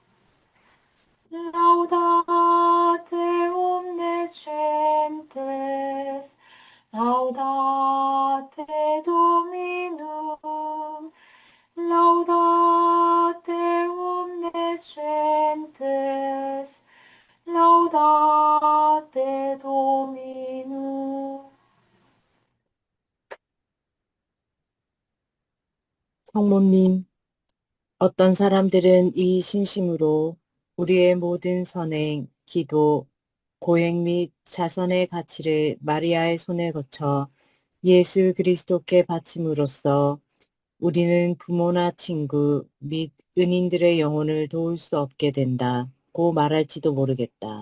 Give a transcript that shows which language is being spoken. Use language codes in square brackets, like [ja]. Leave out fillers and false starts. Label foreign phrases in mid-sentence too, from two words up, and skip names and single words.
[la] laudate omnescentes, laudate Dominum, laudate omnescentes, laudate Dominum. [ko] 성모님, 어떤 사람들은 이 신심으로 우리의 모든 선행, 기도, 고행 및 자선의 가치를 마리아의 손에 거쳐 예수 그리스도께 바침으로써 우리는 부모나 친구 및 은인들의 영혼을 도울 수 없게 된다고 말할지도 모르겠다.